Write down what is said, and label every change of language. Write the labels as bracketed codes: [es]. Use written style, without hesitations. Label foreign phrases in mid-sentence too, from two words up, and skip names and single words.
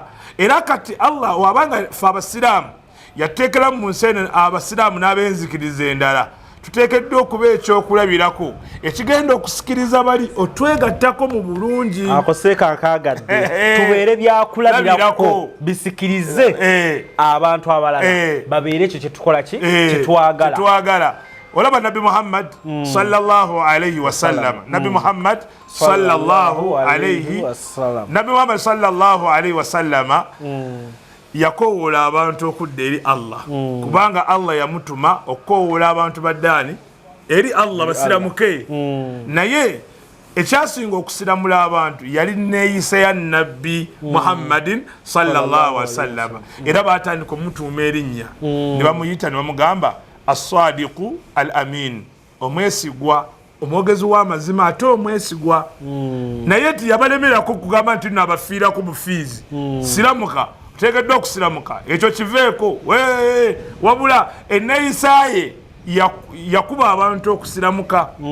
[lg] era kati Allah wabanga fe abasiraamu yateekera mu nsi eno abasiraamu n'ab'enzikiriza endala tuteekeddwa okuba ekyokulabirako ekigenda okusikiriza bali otwegattako mu bulungi ako seeka nkaagadde tubeere byakulabirako bisikirize abantu abalala babeere ekyo kyetukola kyetwagala olaba nabi Muhammad [ar] صلى الله عليه وسلم [lg] nabi Muhammad [ar] صلى الله عليه [lg] wasallama yakowoola abantu okudda eri Allah kubanga Allah yamutuma okukowoola abantu baddaani eri Allah basiramuke naye ekyasinga okusiramula abantu yali neeyisa ya nabbi Muhammadin sallallahu [ar] عليه وسلم [lg] era baatandika omutuuma erinnya ne bamuyita ne bamugamba [ar] الصادق الأمين [lg] omwesigwa omwogezi w'amazima ate omwesigwa naye tiyabalemerako kugamba nti nno abafiirako bufiizi siramuka tegeddwa okusiramuka ekyo kiveeko wabula enneeyisaaye yakuba abantu okusiramuka